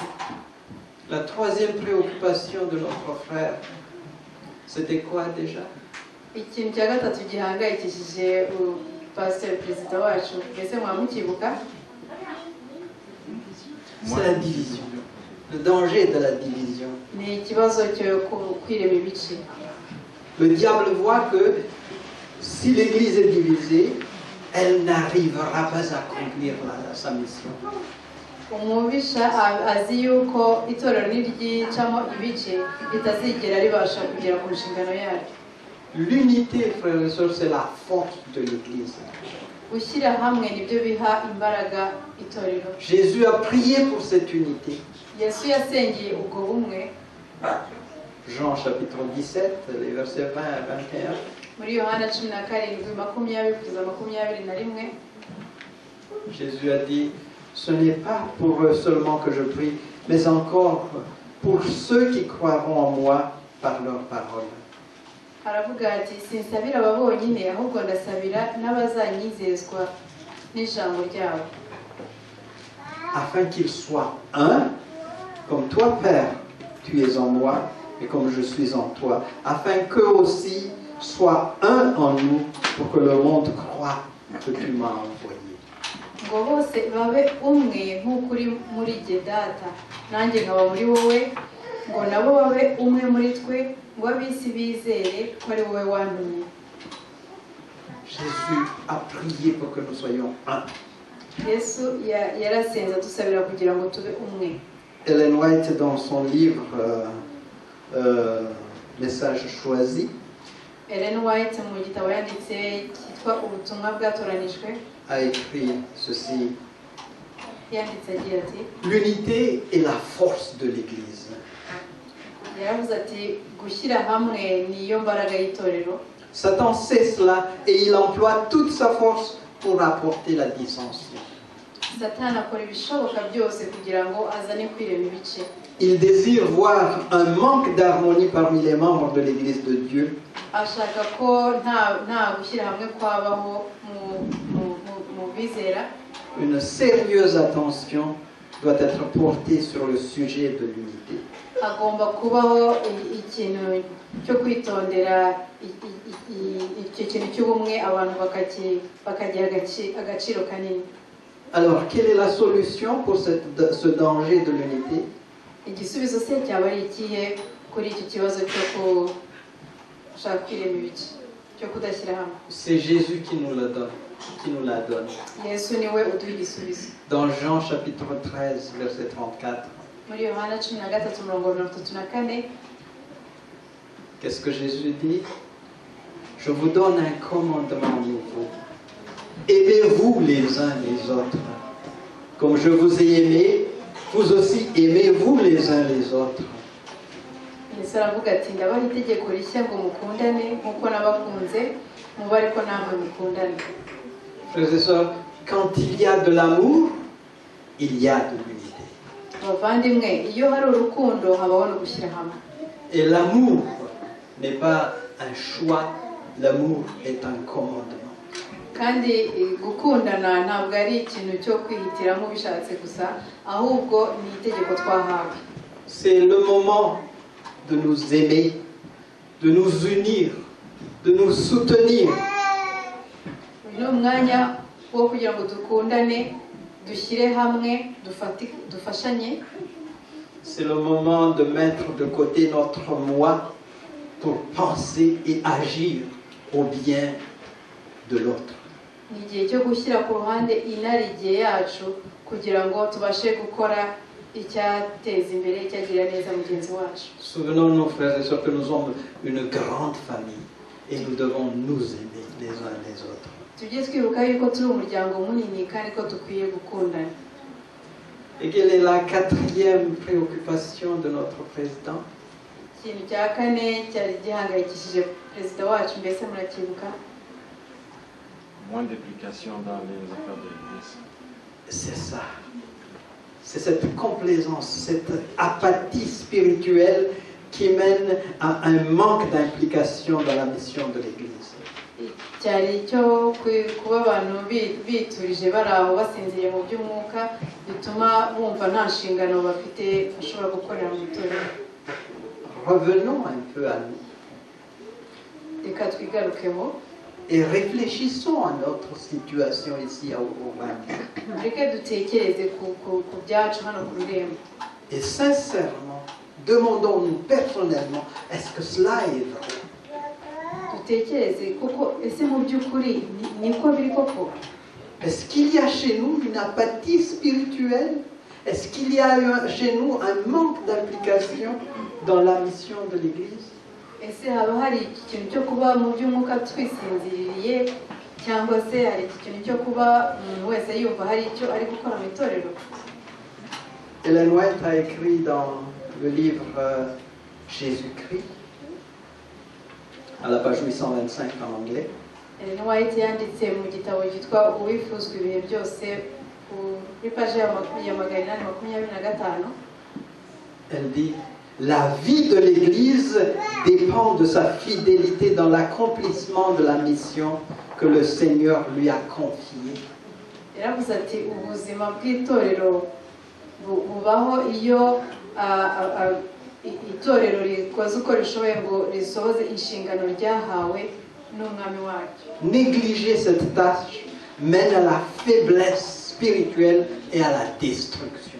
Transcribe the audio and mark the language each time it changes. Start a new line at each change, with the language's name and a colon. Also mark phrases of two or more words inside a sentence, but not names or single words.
French: La troisième préoccupation de notre frère, c'était quoi déjà?
Kinyarwanda: Ikintu cya gatatu gihangayikishije pasiteri perezida wacu, mbese mwamukibuka?
French: C'est la division. Le danger de la division.
Kinyarwanda: Ni ikibazo cyo kwirema ibice.
French: Le diable voit que si l'Église est divisée, elle n'arrivera pas à accomplir sa mission.
Kinyarwanda: Umubisha azi yuko itorero niryicamo ibice ritazigera ribasha kugera ku nshingano yaryo.
French: L'unité, frères et sœurs, c'est la force de l'Église.
Kinyarwanda: Gushyira hamwe nibyo biha imbaraga itorero.
French: Jésus a prié pour cette unité.
Kinyarwanda: Yesu yasengeye ubwo bumwe.
French: Jean chapitre 17, les versets 20 à 21.
Kinyarwanda: Muri Yohana 17:20-21.
French: Jésus a dit, ce n'est pas pour eux seulement que je prie, mais encore pour ceux qui croiront en moi par leur parole.
Kinyarwanda: Aravuga ati sinsabira aba bonyine ahubwo ndasabira n'abazanyizezwa n'ijambo ryabo.
French: Afin qu'ils soient un, comme toi, Père, tu es en moi, et comme je suis en toi, afin qu'eux aussi soient un en nous, pour que le monde croie que tu m'as envoyé.
Kinyarwanda: Ngo bose babe umwe nk'uko uri muri jye data, nanjye nkaba muri wowe, ngo nabo babe umwe muri twe, ngo ab'isi bizere ko ari wowe wantumye.
French: Jésus a prié pour que nous soyons un.
Kinyarwanda: Yesu yarasenze adusabira kugira ngo tube umwe.
French: Ellen White, dans son livre Message choisi,
Kinyarwanda: Ellen White mu gitabo yanditse cyitwa ubutumwa bwatoranijwe,
French: a écrit ceci.
Kinyarwanda: yanditse agira ati
French: L'unité est la force de l'Église.
Kinyarwanda: yaravuze ati gushyira hamwe niyo mbaraga y'itorero.
French: Satan sait cela et il emploie toute sa force pour apporter la dissension.
Kinyarwanda: Satani akora ibishoboka byose kugira ngo azane kwirema ibice.
French: Il désire voir un manque d'harmonie parmi les membres de l'Église de Dieu.
Kinyarwanda: Ashaka ko nta gushyira hamwe kwabaho mu bizera.
French: Une sérieuse attention doit être portée sur le sujet de l'unité.
Kinyarwanda: Hagomba kubaho ikintu cyo kwitondera icyo kintu cy'ubumwe, abantu bakagira agaciro kanini.
French: Alors, quelle est la solution pour ce danger de l'unité?
Kinyarwanda: Igisubizo se cyaba ari ikihe kuri iki kibazo cyo gushaka kwirema ibice, cyo kudashyira hamwe?
French: C'est Jésus qui nous la donne.
Kinyarwanda: Yesu niwe uduha igisubizo.
French: Dans Jean chapitre 13, verset 34.
Kinyarwanda: Muri Yohana 13:34,
French: Qu'est-ce que Jésus dit? Je vous donne un commandement nouveau. Aimez-vous les uns les autres. Comme je vous ai aimé, vous aussi aimez-vous les uns les autres.
Kinyarwanda: Yesu aravuga ati ndabaha itegeko rishya ngo mukundane nk'uko nabakunze, mube ariko namwe mukundane.
French: Frères et sœurs, quand il y a de l'amour, il y a de l'unité.
Kinyarwanda: Bavandimwe, iyo hari urukundo habaho no gushyira hamwe.
French: Et l'amour n'est pas un choix, l'amour est un commandement.
Kinyarwanda: kandi gukundana ntabwo ari ikintu cyo kwihitiramo ubishatse gusa ahubwo ni itegeko twahawe.
French: C'est le moment de nous aimer, de nous unir, de nous soutenir.
Kinyarwanda: Uyu ni umwanya wo kugira ngo dukundane, dushyire hamwe, dufashanye.
French: C'est le moment de mettre de côté notre moi pour penser et agir au bien de l'autre.
Kinyarwanda: Ni igihe cyo gushyira ku ruhande inarijye yacu kugira ngo tubashe gukora icyateza imbere, icyagirira neza mugenzi wacu.
French: Souvenons-nous, frères et sœurs, que nous sommes une grande famille et nous devons nous aimer les uns les autres.
Kinyarwanda: Tujye twibuka yuko turi umuryango munini kandi ko dukwiye gukundana.
French: Et quelle est la quatrième préoccupation de notre président?
Kinyarwanda: Ikintu cya kane cyari gihangayikishije perezida wacu, mbese murakibuka?
French: Moins d'implication dans les affaires de l'Église. C'est ça. C'est cette complaisance, cette apathie spirituelle qui mène à un manque d'implication dans la mission de l'Église.
Kinyarwanda: Cyari cyo kuba abantu biturije bari aho basinziriye mu by'umwuka bituma bumva nta nshingano bafite bashobora gukorera mu itorero.
French: Revenons un peu à nous
Kinyarwanda: Reka twigarukeho
French: et réfléchissons à notre situation ici au Rwanda.
Kinyarwanda: reka dutekereze ku byacu hano ku Rurembo.
French: Et sincèrement, demandons-nous personnellement, est-ce que cela est vrai?
Kinyarwanda: Dutekereze kuko ese mu by'ukuri niko biri koko?
French: Est-ce qu'il y a chez nous une apathie spirituelle? Est-ce qu'il y a chez nous un manque d'implication dans la mission de l'Église?
Kinyarwanda: Ese haba hari ikintu cyo kuba mu by'umwuka twisinziririye cyangwa se hari ikintu cyo kuba umuntu wese yumva hari icyo ari gukora mu itorero?
French: Ellen White a écrit dans le livre Jésus-Christ, à la page 825 en anglais.
Kinyarwanda: Ellen White yanditse mu gitabo cyitwa Uwifuzwa ibihe byose kuri paji ya 825.
French: Elle dit: la vie de l'Église dépend de sa fidélité dans l'accomplissement de la mission que le Seigneur lui a confiée.
Kinyarwanda: Yaravuze ati ubuzima bw'itorero bubaho iyo itorero rikoze uko rishoboye ngo risohoze inshingano ryahawe n'umwami wacu.
French: Négliger cette tâche mène à la faiblesse spirituelle et à la destruction.